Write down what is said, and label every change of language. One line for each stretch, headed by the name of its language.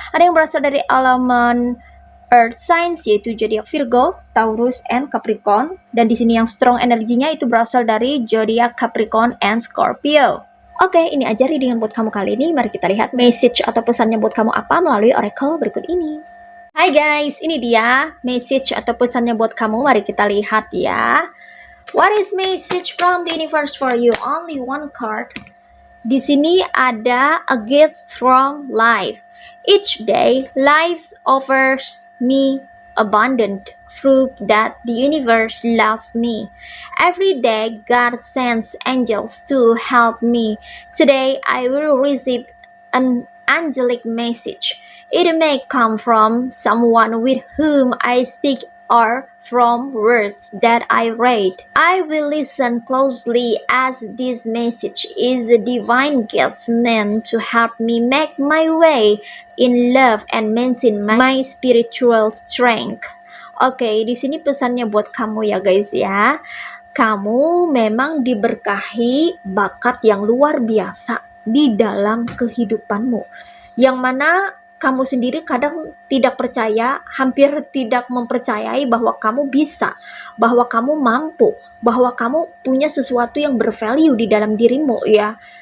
Indonesian: Ada yang berasal dari elemen earth signs yaitu zodiak Virgo, Taurus, and Capricorn. Dan di sini yang strong energinya itu berasal dari zodiak Capricorn and Scorpio. Oke, ini aja readingan buat kamu kali ini. Mari kita lihat message atau pesannya buat kamu apa melalui oracle berikut ini. Hai guys, ini dia message atau pesannya buat kamu. Mari kita lihat ya.
English: What is message from the universe for you? Only one card.
Indonesian: Di sini ada
English: a gift from life. Each day, life offers me abundant proof that the universe loves me. Every day, God sends angels to help me. Today, I will receive an angelic message. It may come from someone with whom I speak or from words that I read. I will listen closely as this message is a divine gift meant to help me make my way in love and maintain my spiritual strength.
Indonesian: Oke, di sini pesannya buat kamu ya guys ya. Kamu memang diberkahi bakat yang luar biasa di dalam kehidupanmu, yang mana kamu sendiri kadang tidak percaya, hampir tidak mempercayai bahwa kamu bisa, bahwa kamu mampu, bahwa kamu punya sesuatu yang bervalue di dalam dirimu ya.